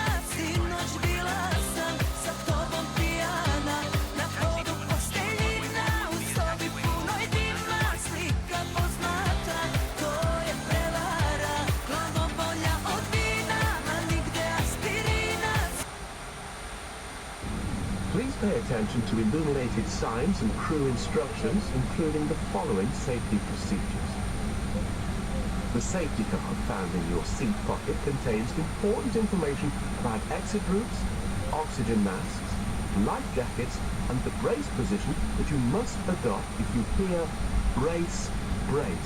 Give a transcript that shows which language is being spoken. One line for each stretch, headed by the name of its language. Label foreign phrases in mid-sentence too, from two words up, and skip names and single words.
Serbian: Sinoć bila sam sa tobom pijana, na podu posteljina, u sobi punoj dima, slika poznata, to je prevara. Glavobolja od vina, a nigde aspirina.
English: Please pay attention to illuminated signs and crew instructions, including the following safety procedures. The safety card found in your seat pocket contains important information about exit routes, oxygen masks, life jackets, and the brace position that you must adopt if you hear brace, brace.